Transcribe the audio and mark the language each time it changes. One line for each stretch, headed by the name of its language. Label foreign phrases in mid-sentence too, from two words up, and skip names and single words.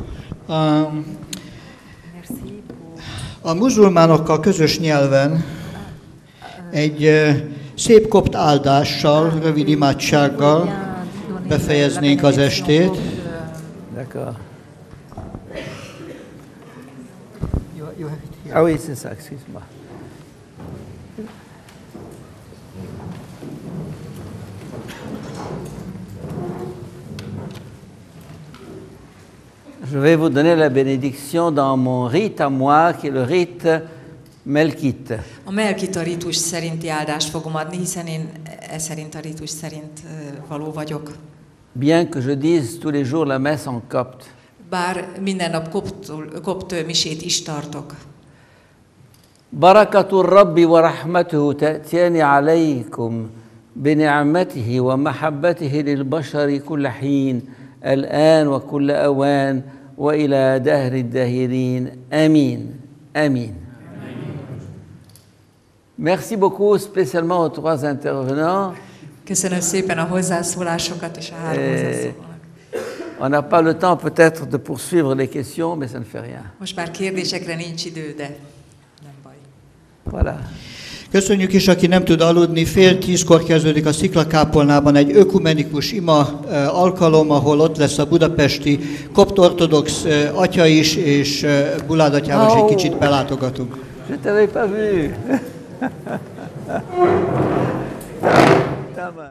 Hungarian: A muzulmánokkal közös nyelven egy szép kopt áldással, rövid imádsággal befejeznénk az estét.
French: Ah oui, c'est ça, excuse-moi. Je vais vous donner la bénédiction dans mon rite à moi, qui est le rite melkite.
Hungarian: A melkita ritus szerinti áldást fogom adni, hiszen én szerint a ritus szerint való vagyok.
French: Bien que je dise tous les jours la messe en copte.
Hungarian: Bár minden nap kopt misét is tartok.
Arabic: بركة الرب ورحمته تأتيان عليكم بنعمته ومحبته للبشر كل حين الآن وكل أوان وإلى دهر الداهرين آمين آمين.
French: Merci beaucoup, spécialement aux 3 intervenants.
Hungarian: Köszönöm szépen a hozzászólásokat és a 3 hozzászólónak.
French: On n'a pas le temps peut-être de poursuivre les questions, mais ça ne fait rien.
Hungarian: Most már kérdésekre nincs idő, de nem baj.
French: Voilà.
Hungarian: Köszönjük is, aki nem tud aludni. 9:30 kezdődik a Sziklakápolnában egy ökumenikus ima alkalom, ahol ott lesz a budapesti kopt ortodox atya is, és Bulád atyával is egy kicsit belátogatunk.
French: Je t'avais pas vu.